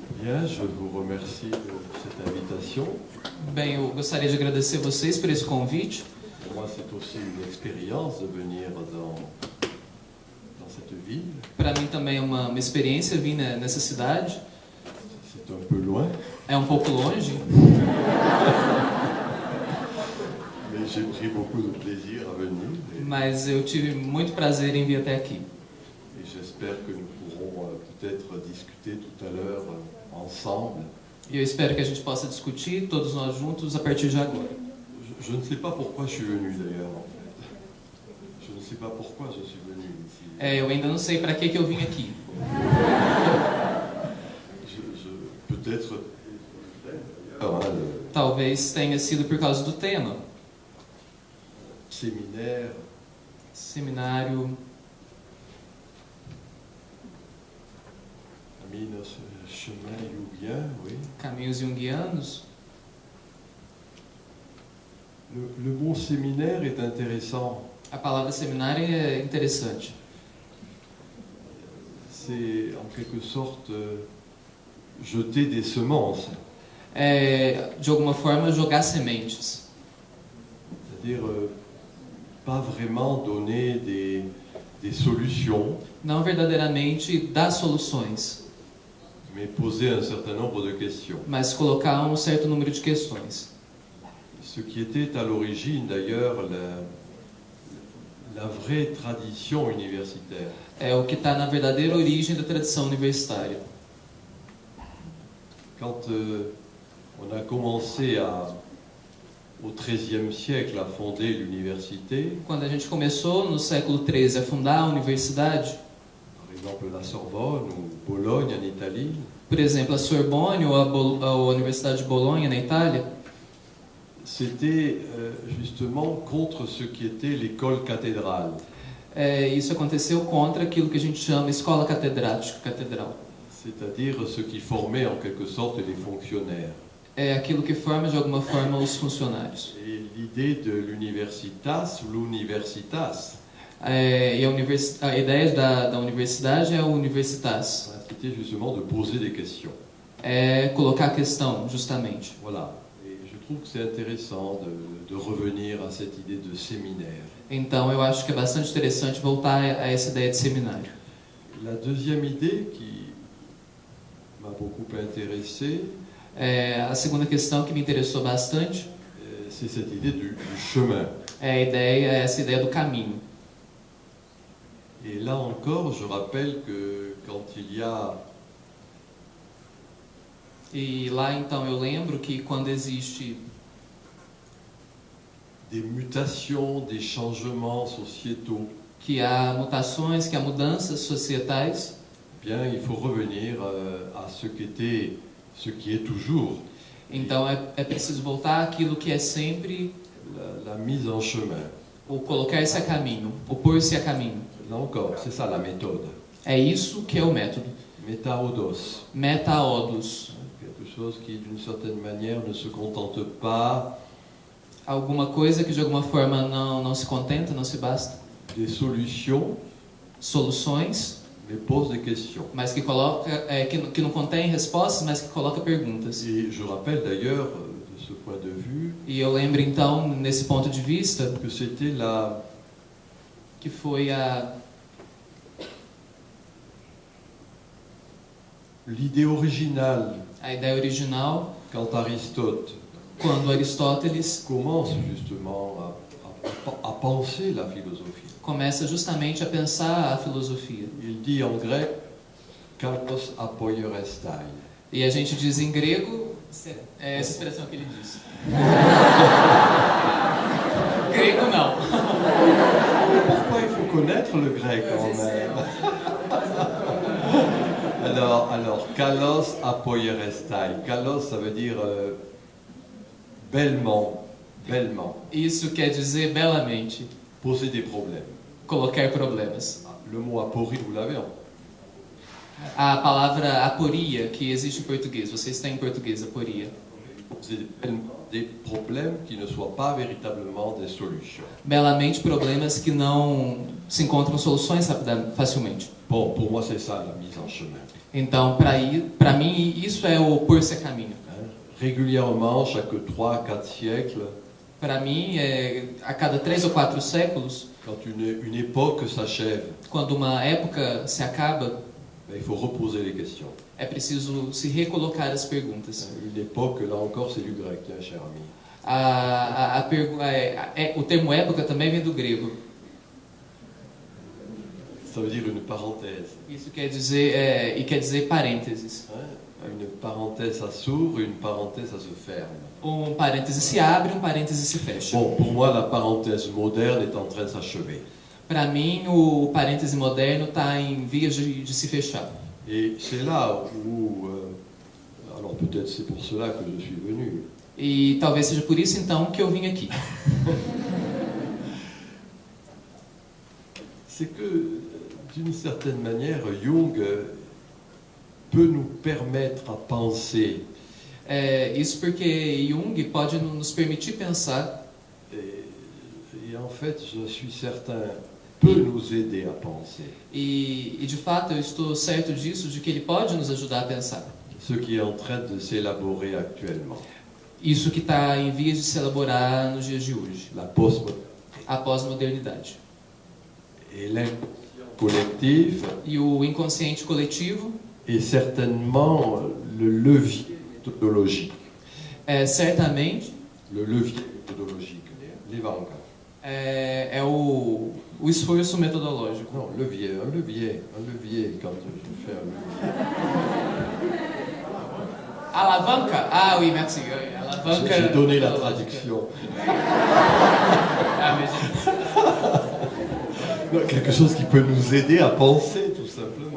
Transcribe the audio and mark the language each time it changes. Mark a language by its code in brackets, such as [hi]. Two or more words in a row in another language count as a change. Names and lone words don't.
[fr] Bien, je vous remercie de cette invitation. [pt] Bem, eu gostaria de agradecer vocês por esse convite. [fr] Pour moi, c'est aussi une expérience de venir dans cette ville. [pt] Para mim também é uma experiência vir nessa cidade. [fr] C'est un peu loin, [pt] É um pouco longe, [fr] mais j'ai pris beaucoup de plaisir à venir. [pt] mas eu tive muito prazer em vir até aqui. [fr] Et j'espère que nous pourrons peut-être discuter tout à l'heure ensemble. [pt] E eu espero que a gente possa discutir, todos nós juntos, a partir de agora. [fr] Je ne sais pas pourquoi je suis venu d'ailleurs, en fait. Je ne sais pas pourquoi je suis venu ici. [pt] Eu ainda não sei para que eu vim aqui. [fr] Peut-être. [pt] Talvez tenha sido por causa do tema. [fr] Séminaire. [pt] Seminário. [fr] Chemin Jungian, oui. [pt] Caminhos junguianos. [fr] Le mot séminaire est intéressant. [pt] A palavra seminário é interessante. [fr] C'est en quelque sorte jeter des semences. [pt] É, de alguma forma, jogar sementes. [fr] C'est-à-dire pas vraiment donner des solutions, [pt] Não verdadeiramente dar soluções, [fr] mais poser un certain nombre de questions. [pt] mas colocar um certo número de questões. [fr] Ce qui était à l'origine d'ailleurs la vraie tradition universitaire. [pt] É o que está na verdadeira origem da tradição universitária. [fr] Quand on a commencé au XIIIe siècle à fonder l'université, [pt] Quando a gente começou no século XIII a fundar a universidade, [fr] par exemple la Sorbonne ou Bologne en Italie, [pt] por exemplo, a Sorbonne ou a Universidade de Bolonha na Itália, [fr] c'était justement contre ce qui était l'école cathédrale. [pt] Isso aconteceu contra aquilo que a gente chama escola catedrática, catedral. [fr] C'est-à-dire ce qui formait en quelque sorte les fonctionnaires. [pt] É aquilo que forma de alguma forma os funcionários. [fr] Et l'idée de l'universitas ou l'universitas, [pt] E a ideia da universidade é o universitas. [fr] c'était justement de poser des questions. [pt] É colocar a questão, justamente. [fr] Voilà. Et je trouve que c'est intéressant de revenir à cette idée de séminaire. [pt] Então, eu acho que é bastante interessante voltar a essa ideia de seminário. [fr] La deuxième idée qui m'a beaucoup intéressé, [pt] A segunda questão que me interessou bastante [fr] c'est cette idée du chemin. [pt] é essa ideia do caminho. [fr] Et là encore, je rappelle que quand il y a [pt] E lá, então, eu lembro que quando existe [fr] des mutations, des changements sociétaux, [pt] que há mutações, que há mudanças societais, [fr] bien, il faut revenir à ce qui est toujours [pt] então é preciso voltar àquilo que é sempre [fr] la mise en chemin. [pt] o colocar-se a caminho, o pôr-se a caminho. [fr] Là encore, c'est ça la méthode. [pt] É isso que é o método. [fr] Metaodos. [pt] Metaodos. [fr] Quelque chose qui, d'une certaine manière, ne se contente pas [pt] Alguma coisa que de alguma forma não se contenta, não se basta. [fr] des solutions, [pt] Soluções, [fr] mais pose des questions. [pt] mas que coloca, que não contém respostas, mas que coloca perguntas. [fr] Et je rappelle d'ailleurs, de ce point de vue, [pt] E eu lembro então, nesse ponto de vista, [fr] que c'était [pt] que foi [fr] l'idée originale [pt] a ideia original, [fr] quand Aristote [pt] quando Aristóteles [fr] commence justement à penser la philosophie. [pt] começa justamente a pensar a filosofia. [fr] Il dit en grec [el] καλῶς ἀπορεῖσθαι. [pt] E a gente diz em grego, é essa expressão que ele diz. Grego não. [fr] Pourquoi il faut connaître le grec quand même? Alors, [el] καλῶς ἀπορεῖσθαι. [fr] Kalos, ça veut dire bellement, bellement. [pt] Isso quer dizer belamente, [fr] Poser des problèmes. [pt] colocar problemas. [fr] Le mot aporie, vous l'avez en [pt] A palavra aporia, que existe em português, vocês têm em português aporia. [fr] poser bellement. des problèmes qui ne soient pas véritablement des solutions. [pt] Belamente problemas que não se encontram soluções facilmente. [fr] Bon, pour moi, c'est ça la mise en chemin. [pt] Então, para mim, isso é o pôr-se a caminho. [fr] Régulièrement, chaque 3 à 4 siècles, [pt] Para mim, a cada 3 ou 4 séculos, [fr] quand une époque s'achève, [pt] quando uma época se acaba, [fr] il faut reposer les questions. [pt] é preciso se recolocar as perguntas. [fr] Une époque, là encore, c'est du grec, hein, cher ami. [pt] O termo época também vem do grego. [fr] Ça veut dire une parenthèse. [pt] Isso quer dizer parênteses. [fr] Une parenthèse, ça s'ouvre, une parenthèse, ça se ferme. [pt] Um parêntese se abre, um parêntese se fecha. [fr] Bon, pour moi, la parenthèse moderne est en train de s'achever. [pt] Para mim, o parêntese moderno está em vias de se fechar. [fr] Et c'est là où, alors peut-être c'est pour cela que je suis venu. [pt] E talvez seja por isso então que eu vim aqui. [fr] C'est que, d'une certaine manière, Jung peut nous permettre à penser. [pt] Isso porque Jung pode nos permitir pensar. [fr] Et en fait, je suis certain, peut nous aider à penser. [pt] E de fato eu estou certo disso, de que ele pode nos ajudar a pensar. [fr] Ce qui est en train de s'élaborer actuellement. [pt] Isso que está em vias de se elaborar nos dias de hoje. A pós-modernidade. [fr] Et l'inconscient collectif. [pt] E o inconsciente coletivo. [fr] Et certainement le levier méthodologique. [pt] Certamente. [fr] Le levier méthodologique. [pt] Levanka. É o esforço metodológico. [fr] Non, levier, un levier quand je fais un levier. [pt] Alavanca? [fr] Ah oui, merci. [pt] Alavanca. [fr] J'ai donné la traduction. Non, quelque chose qui peut nous aider à penser, tout simplement.